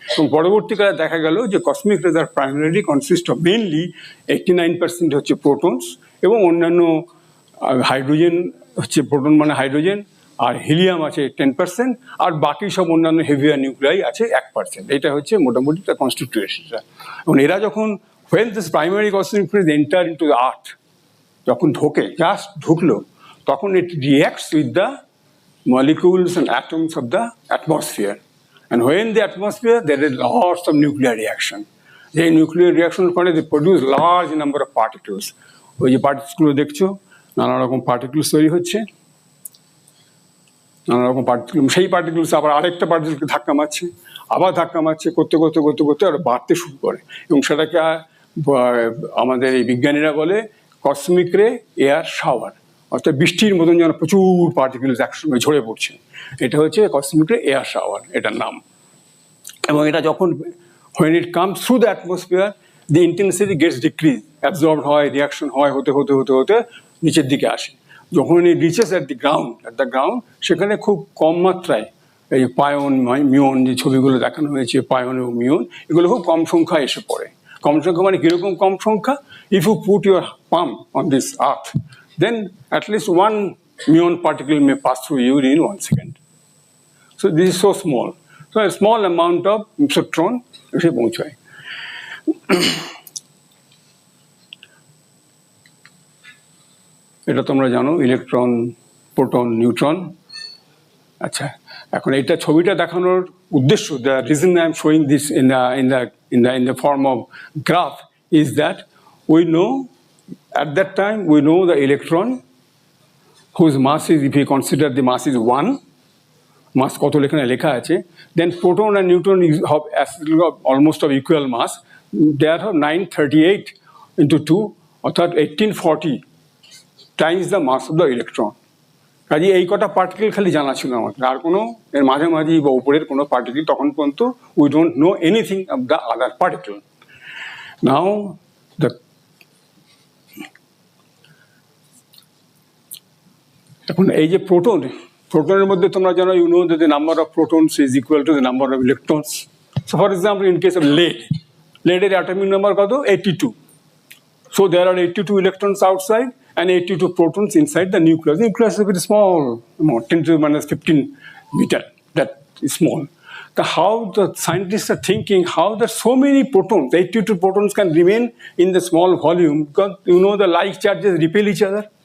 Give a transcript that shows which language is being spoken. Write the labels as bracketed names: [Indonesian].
[Bangla] এবং পরবর্তীকালে দেখা গেল যে cosmic raise আর [English] primary consist of mainly [Bangla] 89% হচ্ছে প্রোটনস, এবং অন্যান্য হাইড্রোজেন হচ্ছে, প্রোটন মানে হাইড্রোজেন, আর হিলিয়াম আছে 10%, আর বাকি সব অন্যান্য হেভিয়ার নিউক্লিয়াই আছে 1%। এটা হচ্ছে মোটামুটি তার কনস্টিটিউশনটা। এবং এরা যখন [English] when this primary cosmic rays enter into the earth, [Bangla] যখন ঢুকলো, তখন [English] it reacts with the molecules and atoms of the atmosphere. And when the atmosphere, there is lots of nuclear reaction. [Bangla] যে নিউক্লিয়ার রিয়াকশন করে [English] They produce large number of particles. [Bangla] ওই যে পার্টিকেলসগুলো দেখছো, নানা রকম পার্টিকেলস তৈরি হচ্ছে, নানা রকম পার্টিকেল, সেই পার্টিকেলস আবার আরেকটা পার্টিকেলকে ধাক্কা মারছে, আবার ধাক্কা মারছে, করতে করতে করতে করতে আর বাড়তে শুরু করে, এবং সেটাকে আমাদের এই বিজ্ঞানীরা বলে কসমিক রে এয়ার শাওয়ার, অর্থাৎ বৃষ্টির মতন যেন প্রচুর পার্টিকেলস একসঙ্গে ঝরে পড়ছে। এটা হচ্ছে কসমিক রে এয়ার শাওয়ার, এটার নাম। এবং এটা যখন [English] when it comes through the atmosphere, the intensity gets decreased, [Bangla] absorbed হয়, রিয়াকশন হয়, হতে হতে হতে হতে নিচের দিকে আসে। যখন [English] it reaches at the ground, [Bangla] সেখানে খুব কম মাত্রায় এই পায়ন মিউন যে ছবিগুলো দেখানো হয়েছে, পায়ন এবং মিউন, এগুলো খুব কম সংখ্যায় এসে পড়ে। কম সংখ্যা মানে কিরকম কম সংখ্যা? [English] If you put your palm on this earth, then at least one muon particle may pass through you in 1 second. So this is so small. So a small amount of electron [Bangla] এসে পৌঁছায়। এটা তোমরা জানো, electron, proton, neutron. আচ্ছা, এখন এইটা ছবিটা দেখানোর উদ্দেশ্য, [English] the reason I am showing this in the form of graph is that we know at that time we know the electron whose mass is, if we consider the mass is 1, [Bangla] mass কত এখানে লেখা আছে, [English] then proton and neutron have almost of equal mass, they have 938 into 2, অর্থাৎ 1840 times the mass of the electron. [Bangla] কাজে এই কটা particle খালি জানা ছিল আমাদের, আর কোনো এর মাঝামাঝি বা উপরের কোনো পার্টিকেল তখন পর্যন্ত [English] We don't know anything of the other particle. Now the [Bangla] এখন এই যে প্রোটনের মধ্যে তোমরা জানো, [English] You know that the number of protons is equal to the number of electrons. So for example in case of লেডের atomic number কত? 82. So there are 82 electrons outside and 82 protons inside the nucleus. The nucleus is a very small amount, 10 to the minus 15 meter. That is small. How the scientists are thinking, how that so many protons, 82 protons can remain in the small volume, because you know the like charges repel each other.